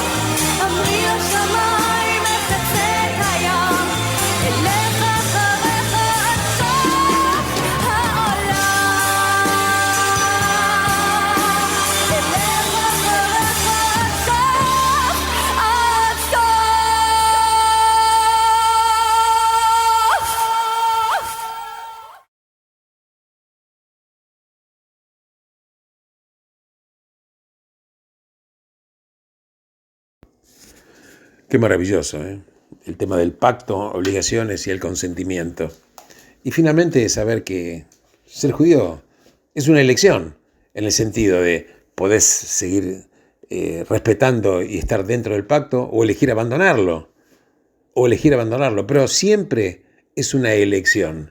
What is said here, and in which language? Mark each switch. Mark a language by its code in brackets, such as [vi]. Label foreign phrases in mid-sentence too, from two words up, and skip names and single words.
[he] אמרי לשמיים מחצה את הים, אלך אחריך עד סוף העולם. אלך אחריך עד סוף, עד סוף. [es] Qué maravilloso, ¿eh? El tema del pacto, obligaciones y el consentimiento. Y finalmente saber que ser judío es una elección, en el sentido de podés seguir respetando y estar dentro del pacto o elegir abandonarlo, pero siempre es una elección.